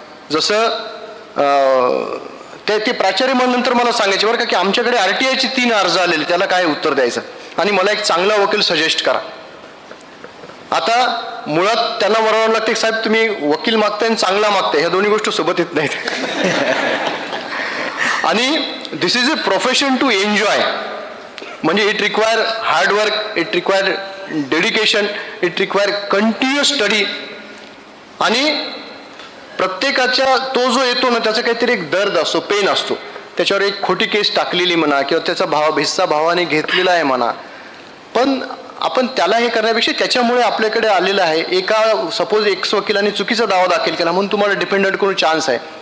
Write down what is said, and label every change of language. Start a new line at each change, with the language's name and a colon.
Marathi: जसं ते प्राचार्य म्हणून नंतर मला सांगायचे बरं का की आमच्याकडे RTIचे 3 अर्ज आलेले, त्याला काय उत्तर द्यायचं, आणि मला एक चांगला वकील सजेस्ट करा. आता मुळात त्यांना बरोबर लागते साहेब तुम्ही वकील मागताय आणि चांगला मागताय, ह्या दोन्ही गोष्टी सोबत येत नाहीत. आणि
English: This is a profession to enjoy.
Marathi: म्हणजे
English: It require hard work, it require dedication, it require continuous study.
Marathi: आणि प्रत्येकाच्या तो जो येतो ना त्याचा काहीतरी एक दर्द असतो, पेन असतो. त्याच्यावर एक खोटी केस टाकलेली म्हणा किंवा त्याचा हिस्सा भावाने घेतलेला आहे म्हणा, पण आपण त्याला हे करण्यापेक्षा त्याच्यामुळे आपल्याकडे आलेलं आहे. एका सपोज एक्स वकिलाने चुकीचा दावा दाखल केला म्हणून तुम्हाला डिपेंडंट करून चान्स आहे.